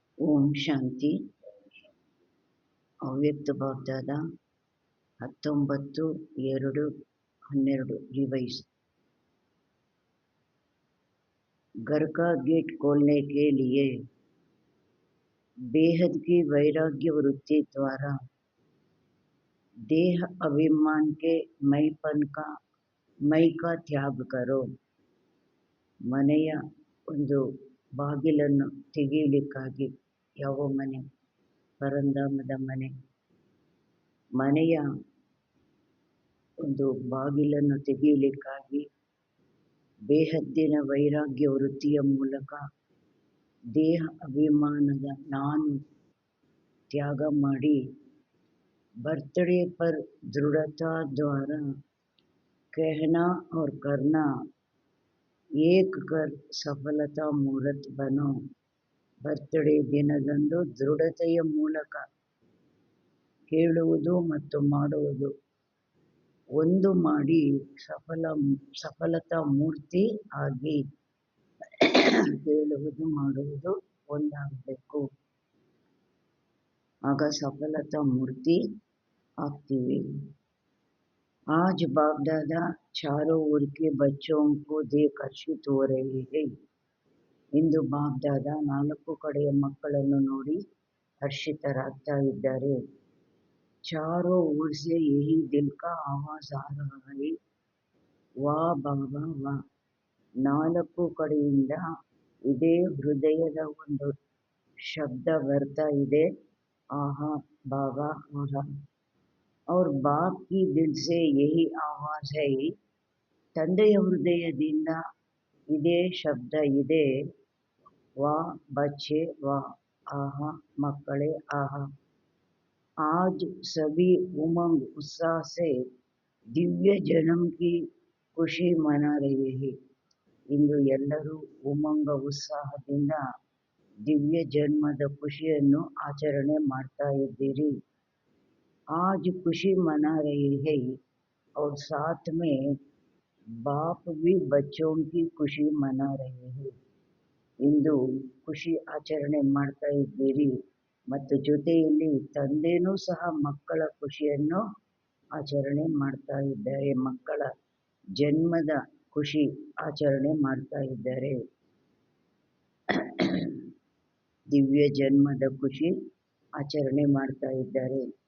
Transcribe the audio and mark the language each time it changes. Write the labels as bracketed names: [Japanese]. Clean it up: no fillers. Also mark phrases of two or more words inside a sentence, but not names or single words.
[Kannada] ಓಂ ಶಾಂತಿ. ಅವ್ಯಕ್ತ ಬಾಬ್ದಾದ 19/2/12 रिवाइज। [Hindi] घर का गेट खोलने के लिए बेहद की वैराग्य वृत्ति द्वारा देह अभिमान के मೈ का त्याग करो। [Kannada] ಮನೆಯ ಒಂದು ಬಾಗಿಲನ್ನು ತೆಗೆಯಲಿಕ್ಕಾಗಿ, ಯಾವ ಮನೆ? ಪರಂಧಾಮದ ಮನೆ. ಮನೆಯ ಒಂದು ಬಾಗಿಲನ್ನು ತೆಗೆಯಲಿಕ್ಕಾಗಿ ಬೇಹದ್ದಿನ ವೈರಾಗ್ಯ ವೃತ್ತಿಯ ಮೂಲಕ ದೇಹ ಅಭಿಮಾನದ ನಾನು ತ್ಯಾಗ ಮಾಡಿ [Hindi] बर्थडे पर दृढ़ता द्वारा कहना और करना एक कर सफलता मूर्त बनो। [Kannada] बर्थडे ದಿನದಂದು ದೃಢತೆಯ ಮೂಲಕ ಕೇಳುವುದು ಮತ್ತು ಮಾಡುವುದು ಒಂದು ಮಾಡಿ ಸಫಲತಾ ಮೂರ್ತಿ ಆಗಿ ಕೇಳುವುದು ಮಾಡುವುದು ಒಂದಾಗಬೇಕು, ಆಗ ಸಫಲತಾ ಮೂರ್ತಿ ಆಗ್ತೀವಿ। [Hindi] आज बाप दादा चारों ओर के बच्चों को देख हर्षित हो रहे हैं। [Kannada] ಇಂದು ಬಾಪ್ ದಾದಾ ನಾಲ್ಕು ಕಡೆಯ ಮಕ್ಕಳನ್ನು ನೋಡಿ ಹರ್ಷಿತರಾಗ್ತಾ ಇದ್ದಾರೆ। [Hindi] चारों ओर से यही दिल का आवाज आ रहा है, वाह बाबा वाह। [Kannada] ನಾಲ್ಕು ಕಡೆಯಿಂದ ಇದೇ ಹೃದಯದ ಒಂದು ಶಬ್ದ ಬರ್ತಾ ಇದೆ, ಆಹಾ बाबा आहा। [Hindi] और बाप की दिल से यही आवाज है, [Kannada] ತಂದೆಯ ಹೃದಯದಿಂದ ಇದೇ ಶಬ್ದ ಇದೆ, [Hindi] वाह बच्चे वाह, [Kannada] ಆಹಾ ಮಕ್ಕಳೇ ಆಹಾ। [Hindi] आज सभी उमंग उत्साह से दिव्य जन्म की खुशी मना रहे हैं। [Kannada] ಇಂದು ಎಲ್ಲರೂ ಉಮಂಗ ಉತ್ಸಾಹದಿಂದ ದಿವ್ಯ ಜನ್ಮದ ಖುಷಿಯನ್ನು ಆಚರಣೆ ಮಾಡ್ತಾ ಇದ್ದೀರಿ। [Hindi] आज खुशी मना रहे हैं और साथ में बाप भी बच्चों की खुशी मना रहे हैं। [Kannada] ಇಂದು ಖುಷಿ ಆಚರಣೆ ಮಾಡ್ತಾ ಇದ್ದೀರಿ ಮತ್ತು ಜೊತೆಯಲ್ಲಿ ತಂದೆನೂ ಸಹ ಮಕ್ಕಳ ಖುಷಿಯನ್ನು ಆಚರಣೆ ಮಾಡ್ತಾ ಇದ್ದಾರೆ, ಮಕ್ಕಳ ಜನ್ಮದ ಖುಷಿ ಆಚರಣೆ ಮಾಡ್ತಾ ಇದ್ದಾರೆ। ದಿವ್ಯ ಜನ್ಮದ ಖುಷಿ ಆಚರಣೆ ಮಾಡ್ತಾ ಇದ್ದಾರೆ।